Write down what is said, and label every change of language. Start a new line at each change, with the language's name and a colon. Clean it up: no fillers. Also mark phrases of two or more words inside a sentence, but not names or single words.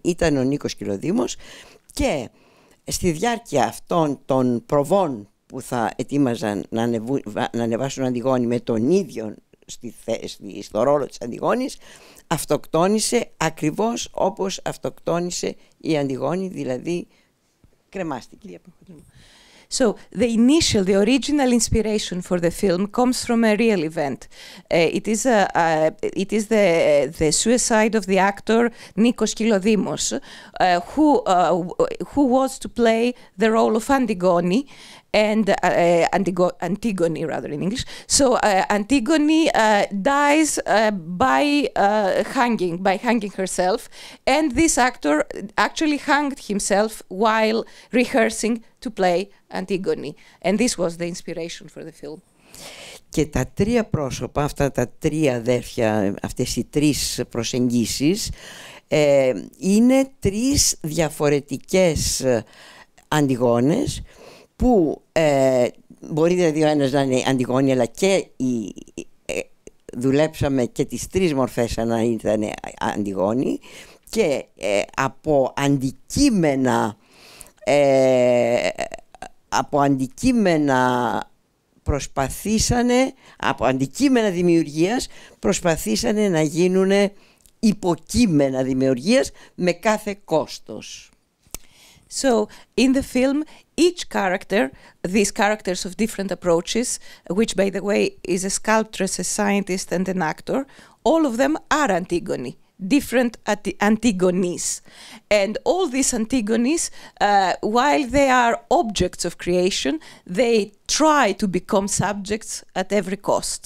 Greek: Ήταν ο Νίκος Κυλοδήμος, και στη διάρκεια αυτών των προβών που θα ετοίμαζαν να ανεβάσουν Αντιγόνη με τον ίδιο στο ρόλο της Αντιγόνης, αυτοκτόνησε ακριβώς όπως αυτοκτόνησε η Αντιγόνη, δηλαδή κρεμάστηκε.
English: So the original inspiration for the film comes from a real event. It is the suicide of the actor Nikos Kylodimos, who was to play the role of Antigone, and Antigone rather in English. So Antigone dies by hanging herself, and this actor actually hanged himself while rehearsing to play Antigone, and this was the inspiration for the film.
Greek: Και τα 3 πρόσωπα, αυτά τα 3 αδέρφια, αυτές οι 3 προσεγγίσεις, είναι 3 διαφορετικές Αντιγόνες, που μπορεί δηλαδή ο ένας να είναι Αντιγόνη, αλλά και δουλέψαμε και τις 3 μορφές να ήταν Αντιγόνη, και από αντικείμενα δημιουργίας προσπαθήσανε να γίνουν υποκείμενα δημιουργίας με κάθε κόστος.
English: So in the film, each character, these characters of different approaches, which by the way is a sculptress, a scientist and an actor, all of them are Antigone, different Antigones. And all these Antigones, while they are objects of creation, they try to become subjects at every cost.